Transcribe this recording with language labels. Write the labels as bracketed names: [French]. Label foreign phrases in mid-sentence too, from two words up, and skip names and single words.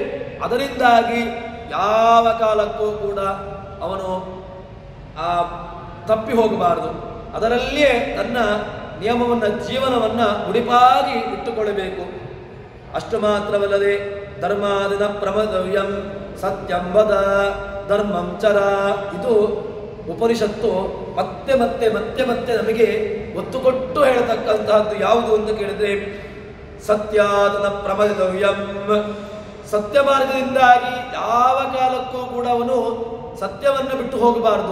[Kannada] ಅದರಿಂದಾಗಿ ಯಾವ ಕಾಲಕ್ಕೂ ಕೂಡ ಅವನು ತಪ್ಪಿ ಹೋಗಬಾರದು. ಅದರಲ್ಲಿಯೇ ತನ್ನ ನಿಯಮವನ್ನು ಜೀವನವನ್ನು ಉಡಿಪಾಗಿ ಇಟ್ಟುಕೊಳ್ಳಬೇಕು. ಅಷ್ಟು ಮಾತ್ರವಲ್ಲದೆ [Sanskrit] ಧರ್ಮಾದಿನ ಪ್ರಮದವ್ಯಂ, ಸತ್ಯಂ ವದ ಧರ್ಮಂ ಚರ. [Kannada] ಇದು ಉಪನಿಷತ್ತು ಮತ್ತೆ ಮತ್ತೆ ಮತ್ತೆ ಮತ್ತೆ ನಮಗೆ ಒತ್ತು ಕೊಟ್ಟು ಹೇಳತಕ್ಕಂತಹದ್ದು. ಯಾವುದು ಅಂತ ಕೇಳಿದ್ರೆ [Sanskrit] ಸತ್ಯಾದನ ಪ್ರಮದಿತವ್ಯಂ. [Kannada] ಸತ್ಯ ಮಾರ್ಗದಿಂದಾಗಿ ಯಾವ ಕಾಲಕ್ಕೂ ಕೂಡ ಅವನು ಸತ್ಯವನ್ನು ಬಿಟ್ಟು ಹೋಗಬಾರದು.